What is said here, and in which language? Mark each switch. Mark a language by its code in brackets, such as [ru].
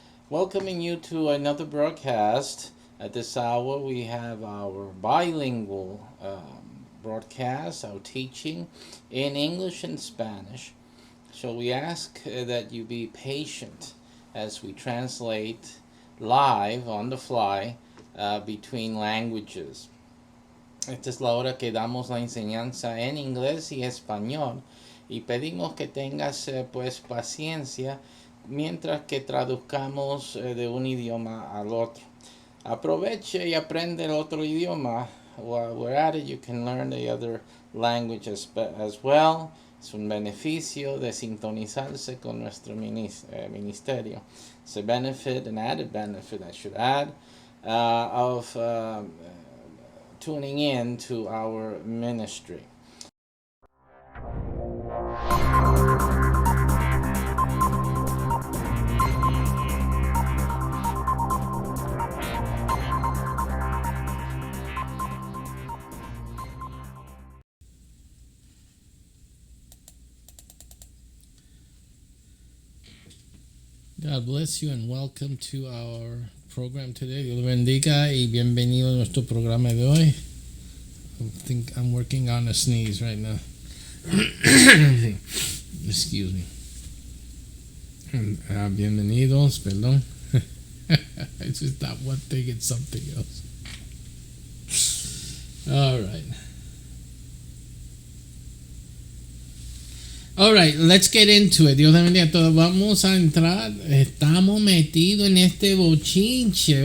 [en] Welcoming you to another broadcast. At this hour, we have our bilingual broadcast, our teaching in English and Spanish. So we ask that you be patient as we translate live on the fly between languages. [es] Esta es la hora que damos la enseñanza en inglés y español y pedimos que tengas pues paciencia mientras que traduzcamos de un idioma al otro. Aproveche y aprende el otro idioma. [en] While we're at it, you can learn the other language as well. [es] Es un beneficio de sintonizarse con nuestro ministerio. [en] It's a benefit, an added benefit, I should add, of tuning in to our ministry. God bless you and welcome to our program today. [es] Dios lo bendiga y bienvenido a nuestro programa de hoy. [en] I think I'm working on a sneeze right now. Excuse me. [es] Bienvenidos, perdón. [en] It's just not one thing, it's something else. All right. All right, let's get into it. [es] Dios te bendiga a todos. Vamos a entrar. Estamos metidos en este bochinche.